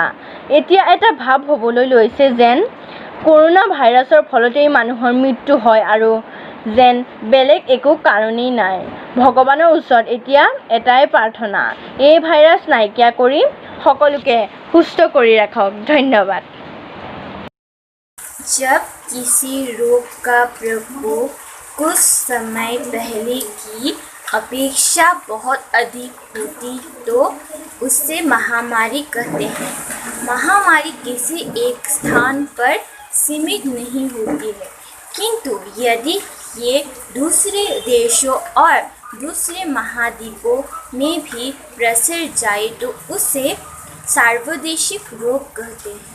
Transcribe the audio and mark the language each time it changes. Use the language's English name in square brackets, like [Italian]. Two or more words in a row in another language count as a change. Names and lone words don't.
[Assamese] এতিয়া এটা ভাৱ হ'বলৈ লৈছে যেন কৰোনা ভাইৰাছৰ ফলতেই মানুহৰ মৃত্যু হয় আৰু যেন বেলেগ একো কাৰণেই নাই। ভগৱানৰ ওচৰত এতিয়া এটাই প্ৰাৰ্থনা, এই ভাইৰাছ নাইকিয়া কৰি সকলোকে সুস্থ কৰি ৰাখক। ধন্যবাদ। [Hindi] जब किसी रोग का प्रकोप कुछ समय पहले की अपेक्षा बहुत अधिक होती तो उससे महामारी कहते हैं। महामारी किसी एक स्थान पर सीमित नहीं होती है, किंतु यदि ये दूसरे देशों और दूसरे महाद्वीपों में भी प्रसर जाए तो उसे सार्वदेशिक रोग कहते हैं।